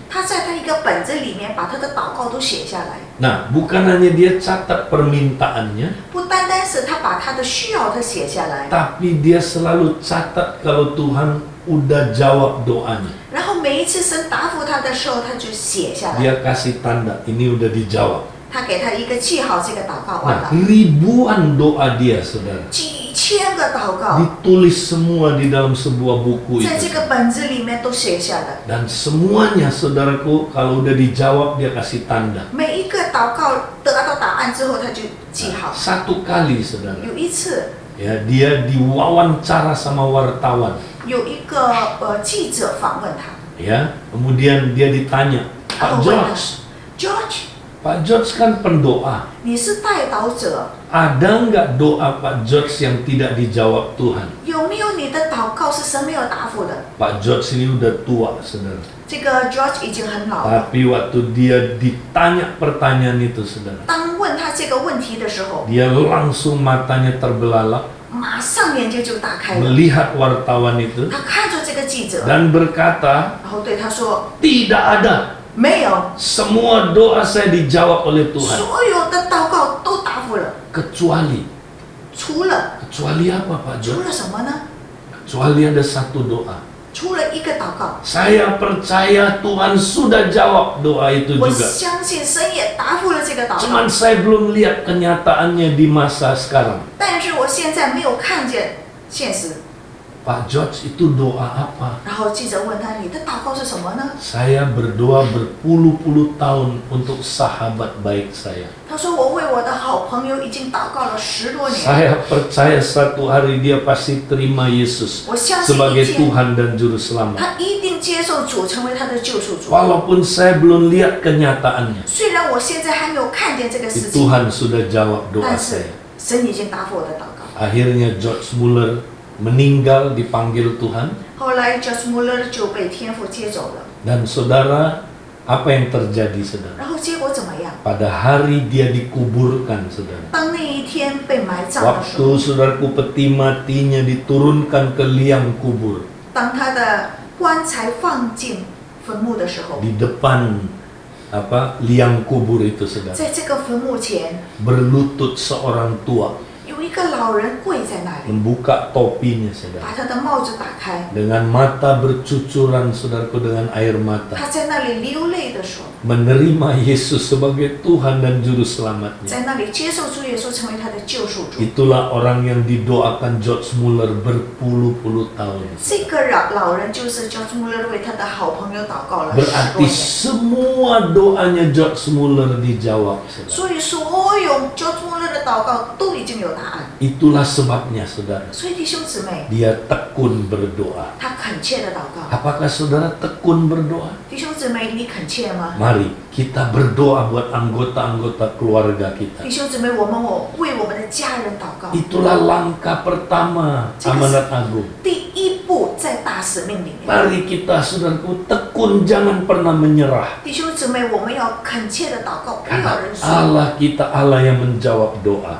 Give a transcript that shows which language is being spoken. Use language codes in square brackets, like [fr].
[zh] 他在他一个本子里面把他的祷告都写下来。 [id] Nah, bukan hanya dia catat permintaannya, [zh] 不单单是他把他的需要他写下来， [id] tapi dia selalu catat kalau Tuhan udah jawab doanya. [zh] 然后每一次神答复他的时候，他就写下来。 [id] Dia kasih tanda, ini udah dijawab. [zh] 他给他一个记号，这个祷告完 [id] Nah, [zh] 了。 [id] ribuan doa dia, saudara, [zh] 几千个祷告 [id] ditulis semua di dalam sebuah buku [zh] 在这 [id] itu. [zh] 个本子里面都写下来。 [id] Dan semuanya, saudaraku, kalau udah dijawab dia kasih tanda. [zh] 每一个祷告得到答案之后，他就记号。 [id] Satu kali, saudara, [zh] 有一次， [id] ya dia diwawancara sama wartawan, [zh] 有一个记者访问他， [id] ya. Kemudian dia ditanya, Pak George, [zh] George， [id] Pak George kan pendoa. [zh] 你是代祷者， [id] Ada nggak doa Pak George yang tidak dijawab Tuhan? [zh] 有没有你的祷告是神没有答复的？ [id] Pak George ini udah tua, saudara. [zh] 这个 George 已经很老了。 [id] Tapi waktu dia ditanya pertanyaan itu, saudara, [zh] 当问他这个问题的时候， [id] dia langsung matanya terbelalak, [zh] 马上眼睛就打开了。 [id] melihat wartawan itu [zh] 他看着这个记者， [id] dan berkata, [zh] 然后对他说 [id] tidak ada. [zh] 没有， [id] Semua doa saya dijawab oleh Tuhan. [zh] 所有的祷告都答复了， [id] Kecuali [zh] 除了 [id] apa Pak [zh] 除 [id] George? [zh] 了什么呢？ [id] Kecuali ada satu doa. [zh] 除了一个祷告。 [id] Saya percaya Tuhan sudah jawab doa itu [zh] 我 [id] juga. [zh] 相信神也答复了这个祷 [id] Cuman [zh] 告， [id] saya belum lihat kenyataannya di masa sekarang. [zh] 但是我现在没有看见现实。 [id] Pak George, itu doa apa? [zh] 然后记者问他：“你的祷告是什么呢 [id] Saya berdoa berpuluh-puluh tahun untuk sahabat baik saya. ？” [zh] 他说：“我为我的好朋友已经祷告了10多年， [id] Saya percaya satu hari dia pasti terima Yesus [zh] 我相信一 [id] sebagai [zh] 天 [id] Tuhan dan Juru Selamat. [zh] 他一定接受主成为他的救赎主。 [id] Walaupun saya belum lihat kenyataannya, [zh] 虽然我现在还没有看见这个事情， [id] Tuhan sudah jawab doa [zh] 但是 [id] saya. [zh] 神已经答复我的祷告。 [id] Akhirnya George Muller meninggal, dipanggil Tuhan. [zh] 后来 George Muller 就被天父接走了， [id] Dan saudara, apa yang terjadi, saudara? [zh] 然后结果怎么样？ [id] Pada hari dia dikuburkan, saudara. [zh] 当那一天被埋葬的时 [id] Waktu [zh] 候， [id] saudaraku peti matinya diturunkan ke liang kubur, [zh] 当他的棺材放进坟墓的时候， [id] di depan liang kubur itu, saudara, [zh] 在这个坟墓前 [id] berlutut seorang tua, [zh] 有一个老人跪在那里， [id] membuka topinya, saudara, [zh] 把他的帽子打开， [id] dengan mata bercucuran, saudaraku, dengan air mata, [zh] 他在那里流泪的说， [id] menerima Yesus sebagai Tuhan dan Juru Selamatnya. [zh] 在那里接受主耶稣成为他的救赎主。 [id] Itulah orang yang didoakan George Muller berpuluh-puluh tahun. [zh] 这个老人就是 George Muller 为他的好朋友祷告了10多 [id] Berarti [zh] 年， [id] semua doanya George Muller dijawab, saudara. [zh] 所以所有 George Muller 的祷告都已经有答案。 [id] Itulah sebabnya, saudara, [zh] 所以弟兄姊妹， [id] dia tekun berdoa. [zh] 他恳切的祷告。 [id] Apakah saudara tekun berdoa? [zh] 弟兄姊妹，你恳切吗？ [id] Mari kita berdoa buat anggota-anggota keluarga kita. [zh] 弟兄姊妹，我们为我们的家人祷告。 [id] Itulah langkah pertama amanat agung. [zh] 第一步在大使命里面。 [id] Mari kita, saudaraku, tekun, jangan pernah menyerah. [zh] 弟兄姊妹，我们要恳切的祷告，不要 [id] Karena [zh] 认输， [id] Allah kita Allah yang menjawab doa.